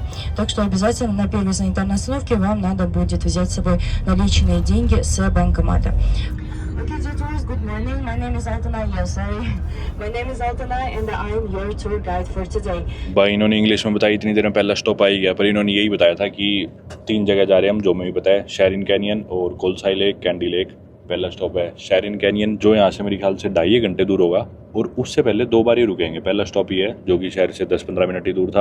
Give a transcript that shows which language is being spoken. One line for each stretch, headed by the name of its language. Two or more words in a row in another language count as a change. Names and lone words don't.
Russian: Так что обязательно на первой санитарной остановке вам надо будет взять с собой наличные деньги с банкомата.
English: Okay, dear tourists, good morning. My name is Altana. Yes, sorry. My name is Altana and I am your tour guide for today.
Hindi: भाई इन्होंने इंग्लिश में बताई, इतनी देर में पहला स्टॉप आ ही गया, पर इन्होंने यही बताया था कि 3 जगह जा रहे हैं हम, जो मैं भी बताया, शेरिन कैनियन और कोलसाई लेक, कैंडी लेक। पहला स्टॉप है शेरिन कैनियन, जो यहाँ से मेरे ख्याल से 2.5 घंटे दूर होगा, और उससे पहले 2 बार ही रुकेंगे। पहला स्टॉप ये है जो कि शहर से 10-15 मिनट ही दूर था।